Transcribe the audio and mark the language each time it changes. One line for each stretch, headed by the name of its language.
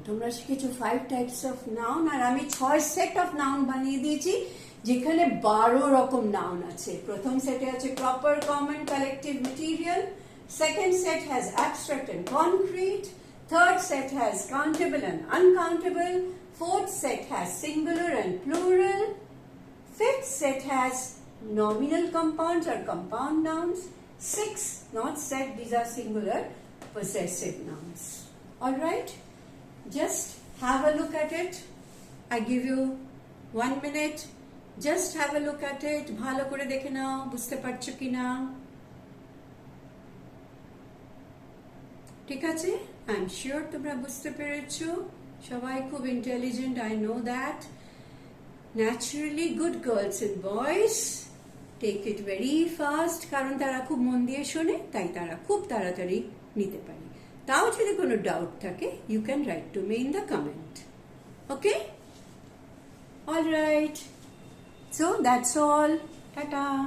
Bangla: তোমরা শিখেছো 5
English: types of noun,
Bangla: আর আমি 6
English: set of noun
Bangla: বানিয়ে দিয়েছি, যেখানে 12 রকম নাউন আছে। প্রথম সেটে আছে proper, common, collective, material.
English: Second set has abstract and concrete. Third set has countable and uncountable. Fourth set has singular and plural. Fifth set has nominal compounds or compound nouns. 6, not set, these are singular possessive nouns. Alright, just have a look at it. I give you 1 minute. Just have a look at it.
Bangla: ভালো করে দেখে নাও, বুঝতে পারছো কিনা। ঠিক আছে,
English: I am sure
Bangla: তোমরা বুঝতে পেরেছো। সবাই খুব
English: intelligent, I know that. Naturally, good girls and boys take it very fast,
Bangla: কারণ তারা খুব মন দিয়ে শোনে, তাই তারা খুব তাড়াতাড়ি নিতে পারে। তাও যদি কোনো ডাউট থাকে,
English: you can write to me in the comment. Okay? All right. So that's all. Tata.